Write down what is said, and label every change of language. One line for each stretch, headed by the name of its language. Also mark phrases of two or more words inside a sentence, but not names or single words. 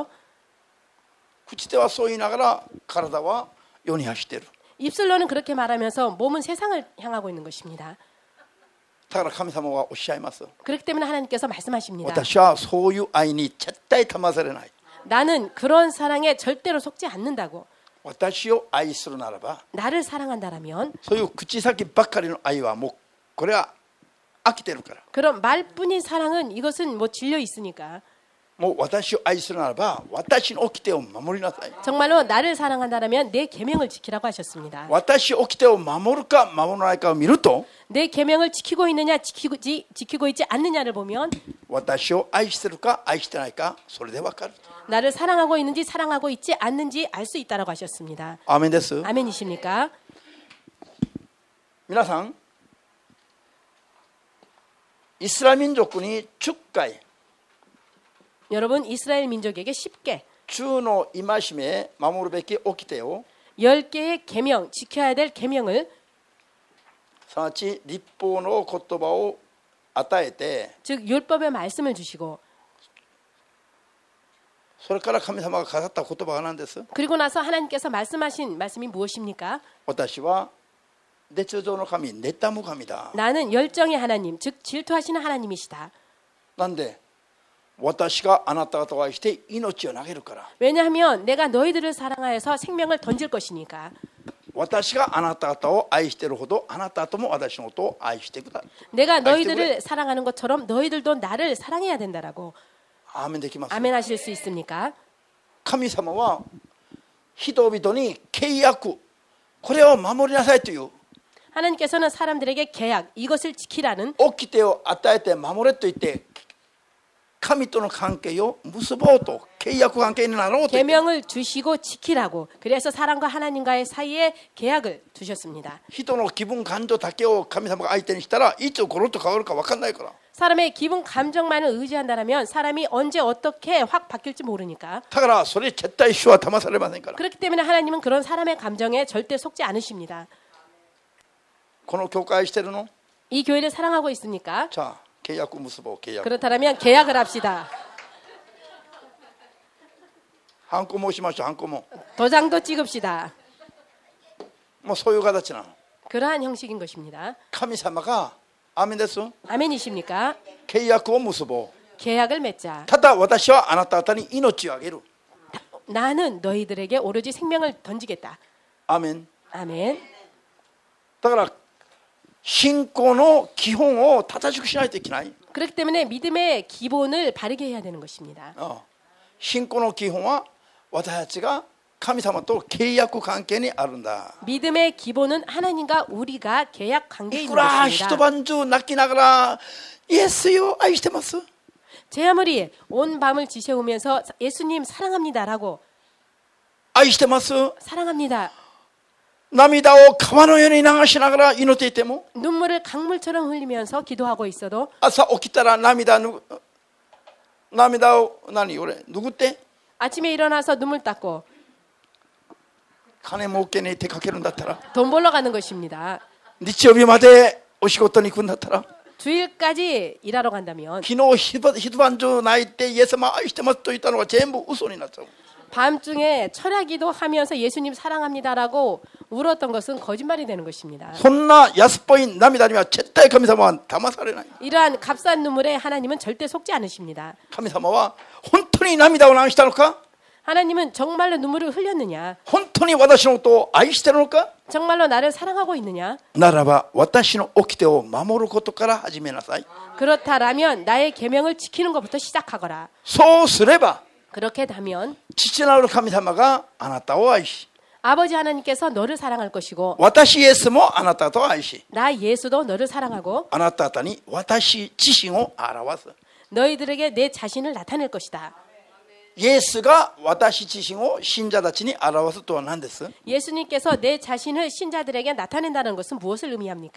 Japanese: 口ではそう言いながら体は世に走っている。
Korean: 입술로는 그렇게 말하면서 몸은 세상을 향하고 있는 것입니다.
Japanese: だから神様はおっしゃいます。
Korean: 그렇기 때문에 하나님께서 말씀하십니다.
Japanese: 私はそういう愛に絶対騙されない。
Korean: 나는 그런 사랑에 절대로 속지 않는다고.
Japanese: 私を愛するならば、
Korean: 나를 사랑한다라면
Japanese: そういう口先ばっかりの愛はもうこれは飽きてるから。
Korean: 그런 말뿐인 사랑은 이것은 뭐 질려 있으니까
Japanese: もう私を愛するならば私の掟を守りなさい。
Korean: 정말로 나를 사랑한다라면 내 계명을 지키라고 하셨습니다.
Japanese: 私の掟を守るか守らないかを見ると、
Korean: 내 계명을 지키고 있느냐 지키고 있지 않느냐를 보면
Japanese: 私を愛してるか愛してないかそれでわかる。
Korean: 나를 사랑하고 있는지 사랑하고 있지 않는지 알 수 있다라고 하셨습니다.
Japanese: アーメンです。
Korean: 아멘이십니까?
Japanese: 皆さん、イスラム民族に10回
Korean: 여러분 이스라엘 민족에게 10개
Japanese: 10 の戒め守るべき掟を
Korean: 10개의 계명 지켜야 될 계명을
Japanese: すなわち律法の言葉を与えて、
Korean: 즉 율법의 말씀을 주시고
Japanese: それから神様が語った言葉が何です。
Korean: 그리고 나서 하나님께서 말씀하신 말씀이 무엇입니까?
Japanese: 私は烈情の神、妬む神だ。
Korean: 나는 열정의 하나님 즉 질투하시는 하나님이시다.
Japanese: なんで私があなた方を愛して命を投げるから。
Korean: 왜냐하면 내가 너희들을 사랑하여서 생명을 던질 것이니까.
Japanese: 私があなた方を愛しているほどあなたとも私のことを愛してください。
Korean: 내가 너희들을 사랑하는 것처럼 너희들도 나를 사랑해야 된다라고.
Japanese: アーメンできます。
Korean: 아멘 하실 수 있습니까?
Japanese: 神様は人々に契約、これを守りなさいという
Korean: 하나님께서는 사람들에게 계약 이것을 지키라는
Japanese: 掟を与えて守れと言って神との関係を結ぼうと、契約関係になろうと言って
Korean: 계명을 주시고 지키라고. 그래서 사람과 하나님과의 사이에 계약을 두셨습니다.
Japanese: 人の気分感情だけを神様が相手にしたらいつゴロッと変わるか分かんないから。
Korean: 사람의 기분 감정만을 의지한다면 사람이 언제 어떻게 확 바뀔지 모르니까.
Japanese: だからそれ絶対主は騙されませんから。
Korean: 그렇기 때문에 하나님은 그런 사람의 감정에 절대 속지 않으십니다.
Japanese: この教会してるの？
Korean: 이 교회를 사랑하고 있습니까?
Japanese: じゃあ契約結ぼう。契約。
Korean: 그렇다면 계약을 합시다.
Japanese: ハンコもしましょう。ハンコも。
Korean: 도장도 찍읍시다.
Japanese: もうそういう形なの。
Korean: 그러한 형식인 것입니다.
Japanese: 神様がアーメンです。
Korean: 아멘이십니까?
Japanese: 契約を結ぼう。
Korean: 계약을 맺자.
Japanese: ただ私はあなた方に命をあげる。
Korean: 나는 너희들에게 오로지 생명을 던지겠다.
Japanese: アーメン。
Korean: 아멘.
Japanese: だから信仰の基本を正しくしないといけない。
Korean: 그렇기 때문에 믿음의 기본을 바르게 해야 되는 것입니다.
Japanese: 信仰の基本は私たちが神様と契約関係にあるんだ。
Korean: 믿음의 기본은 하나님과 우리가 계약 관계에
Japanese: い
Korean: 있는
Japanese: くら一
Korean: 것입니다.
Japanese: 晩中泣きながらイエスよ愛してます。
Korean: 제 아무리 온 밤을 지새우면서 예수님 사랑합니다라고
Japanese: 愛してます。
Korean: 사랑합니다.
Japanese: 涙を川のように流しながら祈っていても
Korean: 눈물을 강물처럼 흘리면서 기도하고 있어도
Japanese: 朝起きたら涙を何俺拭って
Korean: 아침에 일어나서 눈물 닦고
Japanese: 金儲けに出かけるんだったら
Korean: 돈 벌러 가는 것입니다.
Japanese: 日曜日までお仕事に行くんだったら
Korean: 주일까지 일하러 간다면
Japanese: 昨日一晩中泣いてイエス様愛してますと言ったのが全部嘘になっちゃう。
Korean: 밤중에 철야기도 하면서 예수님 사랑합니다라고 울었던 것은 거짓말이 되는 것입니다.
Japanese: そんな安っぽい涙には絶対神様は騙されない。
Korean: 이러한 값싼 눈물에 하나님은 절대 속지 않으십니다.
Japanese: 神様は本当に涙を流したのか、
Korean: 하나님은 정말로 눈물을 흘렸느냐?
Japanese: 本当に私のことを愛しているのか、
Korean: 정말로 나를 사랑하고 있느냐?
Japanese: ならば私の掟を守ることから始めなさい。
Korean: 그렇다라면 나의 계명을 지키는 것부터 시작하거라.
Japanese: そうすれば
Korean: 그렇게 되면
Japanese: 父なる神様があなたを愛し、
Korean: 아버지 하나님께서 너를 사랑할 것이고
Japanese: 私イエスもあなたと愛し、
Korean: 나 예수도 너를 사랑하고
Japanese: あなた方に私自身を表す。
Korean: 너희들에게 내 자신을 나타낼 것이다.
Japanese: イエスが私自身を信者たちに表すとは何です？
Korean: 예수님께서 내 자신을 신자들에게 나타낸다는 것은 무엇을 의미합니까?